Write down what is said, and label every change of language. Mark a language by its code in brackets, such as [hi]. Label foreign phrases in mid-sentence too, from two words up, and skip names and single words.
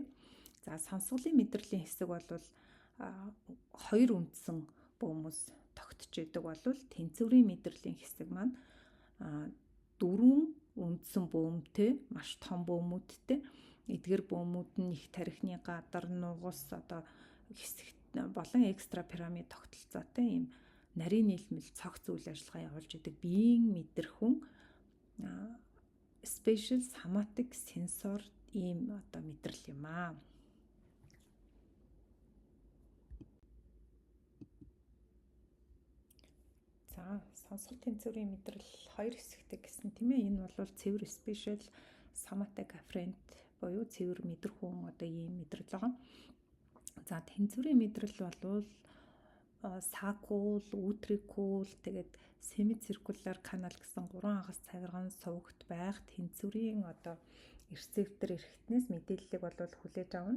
[mn] За сонсголын мэдрэлийн хэсэг бол 2 үндсэн бөөмөс тогтож идэг бол тэнцвэрийн мэдрэлийн хэсэг маань 4 үндсэн бөөмтэй маш том бөөмүүдтэй. Эдгээр бөөмүүд нь их тархины гадар нугас хэсэгт болон экстра пирамид тогтолцоотой юм нарийн нийлмэл цогц үйл ажиллагаа явуулж идэг биеийн мэдрэхүн [en] spatial somatic sensor [mn] ийм мэдрэл юм аа. За сонсгол тэнцвэрийн мэдрэл 2 хэсэгтэй гэсэн тийм ээ. Энэ бол цэвэр [en] spatial somatic afferent [mn] буюу цэвэр мэдрэхүүн ийм мэдрэл байгаа. За тэнцвэрийн мэдрэл бол сакул, утрикул, тэгээд [en] semicircular canal [mn] гэсэн 3 хагас цагирган сувагт байх тэнцвэрийн рецептор эрхтнээс мэдээллийг хүлээж авна.